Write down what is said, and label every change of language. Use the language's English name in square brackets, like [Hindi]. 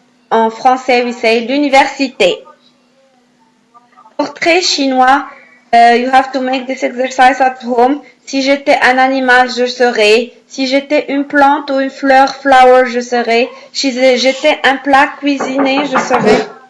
[English] En français, we say l'université. Portrait chinois, you have to make this exercise at home. [French] Si j'étais un animal, je serais. Si j'étais une plante ou une fleur, flower, je serais. Si j'étais un plat cuisiné, je serais.